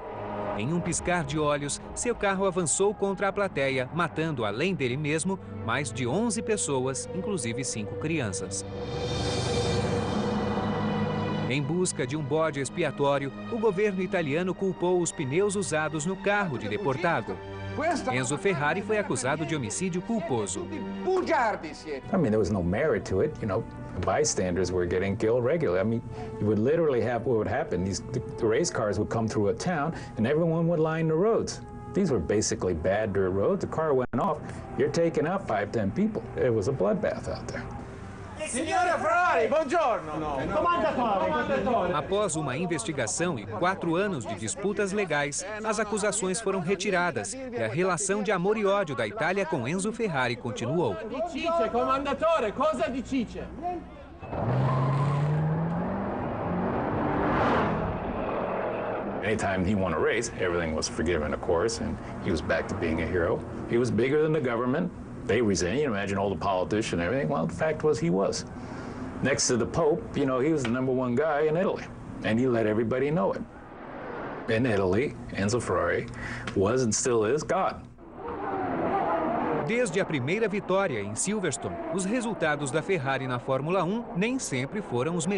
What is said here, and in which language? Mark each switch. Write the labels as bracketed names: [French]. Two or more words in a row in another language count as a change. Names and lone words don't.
[Portuguese] Em um piscar de olhos, seu carro avançou contra a plateia, matando, além dele mesmo, mais de 11 pessoas, inclusive 5 crianças. Em busca de um bode expiatório, o governo italiano culpou os pneus usados no carro de Portago. Enzo Ferrari foi acusado de homicídio culposo. [English] I mean, there was no merit to it. You know, bystanders were getting killed regularly. I mean, you would literally have what would happen. The race cars would come through a town, and everyone would line the roads. These were basically bad dirt roads. The car went off. You're taking out 5-10 people. It was a bloodbath out there. [Italian] Signore Ferrari, buongiorno. [Portuguese] Após uma investigação e 4 anos de disputas legais, as acusações foram retiradas e a relação de amor e ódio da Itália com Enzo Ferrari continuou. [Italian] Dice, comandatore, cosa dice? [English] Anytime he won a race, everything was forgiven, of course, and he was back to being a hero. He was bigger than the government. They resent, you imagine all the politicians and everything. Well, the fact was he was. Next to the Pope, you know, he was the #1 guy in Italy, and he let everybody know it. In Italy, Enzo Ferrari was and still is God. [Portuguese] Desde a primeira vitória em Silverstone, os resultados da Ferrari na Fórmula 1 nem sempre foram os melhores.